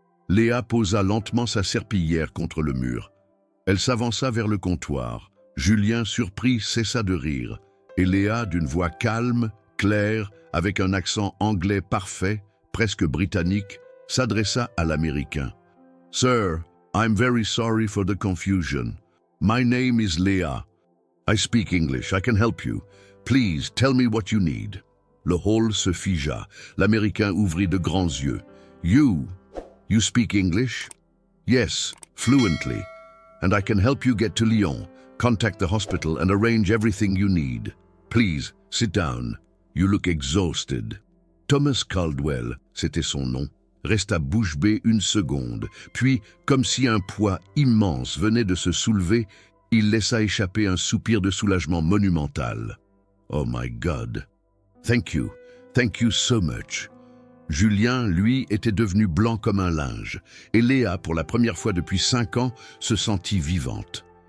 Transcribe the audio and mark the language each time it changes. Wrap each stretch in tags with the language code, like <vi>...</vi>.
<fr>Léa posa lentement sa serpillière contre le mur. Elle s'avança vers le comptoir. Julien, surpris, cessa de rire. Et Léa, d'une voix calme, claire, avec un accent anglais parfait, presque britannique, s'adressa à l'Américain.</fr> <en>« Sir, I'm very sorry for the confusion. My name is Léa. I speak English. I can help you. Please, tell me what you need. »</en> <fr>Le hall se figea. L'Américain ouvrit de grands yeux.</fr> <en>« You speak English? »« Yes, fluently. And I can help you get to Lyon, contact the hospital and arrange everything you need. Please, sit down. You look exhausted.</en> <fr>» Thomas Caldwell, c'était son nom, resta bouche bée une seconde, puis, comme si un poids immense venait de se soulever, il laissa échapper un soupir de soulagement monumental. «</fr> <en>Oh my God! Thank you so much.</en> <fr>» Julien, lui, était devenu blanc comme un linge, et Léa, pour la première fois depuis 5 ans, se sentit vivante.</fr>